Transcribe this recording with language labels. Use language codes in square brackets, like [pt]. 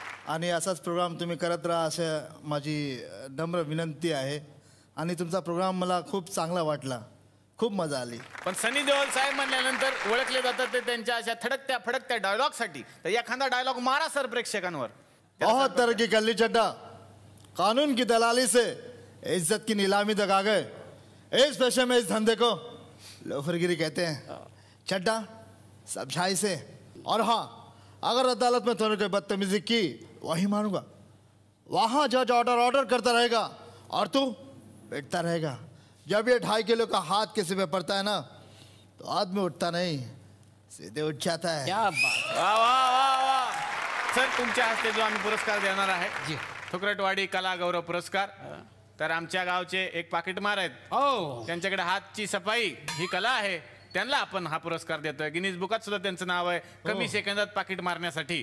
[mr] आणि असाच प्रोग्राम तुम्ही करत राहा असं माझी नम्र विनंती आहे. आणि तुमचा प्रोग्राम मला खूप चांगला वाटला. खूप मजा आली. पण सनी देओल साहेब म्हणल्यानंतर ओळखले जातात ते त्यांच्या अशा थडकत्या फडकत्या डायलॉग साठी. तर एखादा डायलॉग मारा सर प्रेक्षकांवर. [hi] बहुत तरक्की कर ली चड्डा. कानून की दलाली से इज्जत की नीलामी तक आ गए. इस पेशे में इस धंधे को लोफरगिरी कहते हैं. चड्डा समझाई से. और हाँ, अगर अदालत में तूने कोई बदतमीजी की वही मानूंगा. वहां जज ऑर्डर करता रहेगा और तू बैठता रहेगा. जब ये 2.5 किलो का हाथ किसी पे पड़ता है ना तो आदमी उठता नहीं, सीधे उठ जाता है. क्या बात. वा. [mr] सर तुमच्या हस्ते जो आम्ही पुरस्कार देणार आहे थुकरटवाडी कला गौरव पुरस्कार. तर आमच्या गावचे एक पाकिटमार आहेत. त्यांच्याकडे हातची सफाई ही कला आहे. त्यांना आपण हा पुरस्कार देतोय. गिनीज बुकात सुद्धा त्यांचं नाव आहे कमी सेकंदात पाकिट मारण्यासाठी.